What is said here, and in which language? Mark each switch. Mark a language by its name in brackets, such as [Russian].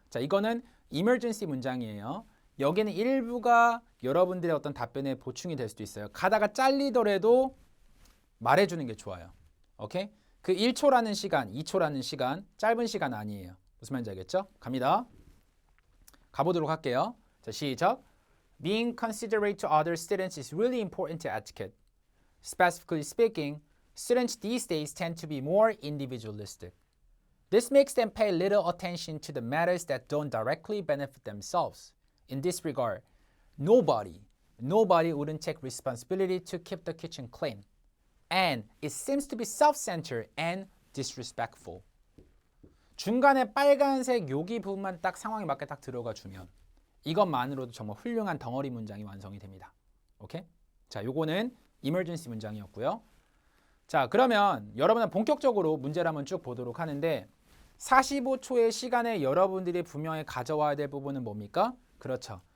[Korean] 자, 이거는 emergency 문장이에요. 여기는 일부가 여러분들의 어떤 답변에 보충이 될 수도 있어요. 가다가 잘리더라도 말해주는 게 좋아요. 오케이? 그 1초라는 시간, 2초라는 시간, 짧은 시간 아니에요. 무슨 말인지 알겠죠? 갑니다. 가보도록 할게요. 자, 시작. [English] Being considerate to other students is really important to etiquette. Specifically speaking, students these days tend to be more individualistic. This makes them pay little attention to the matters that don't directly benefit themselves. In this regard, nobody wouldn't take responsibility to keep the kitchen clean. And it seems to be self-centered and disrespectful. [Korean] 중간에 빨간색 여기 부분만 딱 상황에 맞게 딱 들어가 주면 이것만으로도 정말 훌륭한 덩어리 문장이 완성이 됩니다. 오케이? 자, 요거는 emergency 문장이었고요. 자, 그러면 여러분은 본격적으로 문제를 한번 쭉 보도록 하는데 45초의 시간에 여러분들이 분명히 가져와야 될 부분은 뭡니까? 그렇죠.